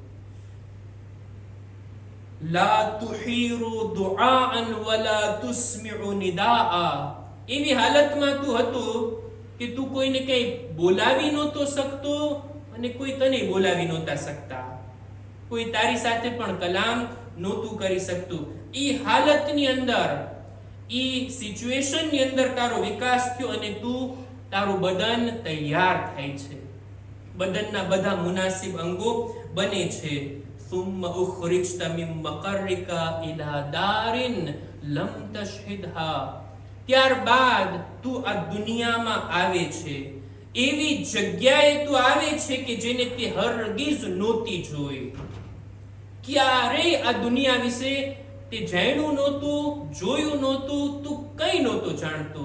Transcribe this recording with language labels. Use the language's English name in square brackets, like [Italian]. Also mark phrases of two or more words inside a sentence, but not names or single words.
[Arabic] لا تحير دعاء ولا تسمع نداء, [Gujarati] એવી હાલતમાં તું હતો કે તું કોઈને કઈ બોલાવી નહોતો શકતો અને કોઈ તને બોલાવી નહોતા શકતા, કોઈ તારી સાથે પણ કલામ નહોતું કરી શકતું. ઈ હાલતની અંદર, ઈ સિચ્યુએશનની અંદર તારો વિકાસ થયો અને તું, તારું બદન તૈયાર થાય છે, બદનના બધા મુનાસિબ અંગો બને છે. [Arabic] ثم اخرجت من مقرك الى دار لم تشهدها, [Gujarati] ત્યારબાદ તું આ દુનિયામાં આવે છે, એવી જગ્યાએ તું આવે છે કે જેને તે હરગીઝ નહોતી જોઈ. ક્યારેય આ દુનિયા વિશે તે જાણ્યું નહોતું, જોયું નહોતું, તું કઈ નહોતું જાણતો.